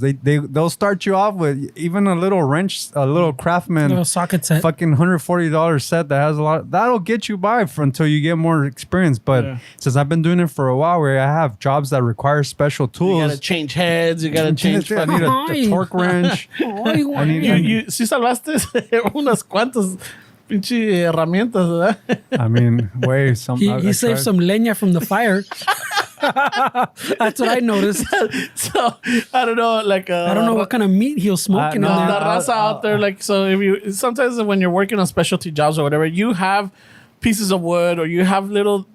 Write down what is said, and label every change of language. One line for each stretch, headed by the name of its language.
English: They'll start you off with even a little wrench, a little Craftsman, little socket set, fucking $140 set that has a lot. That'll get you by until you get more experience. But since I've been doing it for a while, where I have jobs that require special tools, you gotta change heads, you gotta change. I need a torque wrench.
Spanish: You sí salvaste unas cuantas pinche herramientas, ¿verdad?
English: I mean, wait, he saved some leña from the fire. That's what I noticed. So I don't know, like I don't know what kind of meat he was smoking in there. The raza out there, like, so if you sometimes when you're working on specialty jobs or whatever, you have pieces of wood or you have little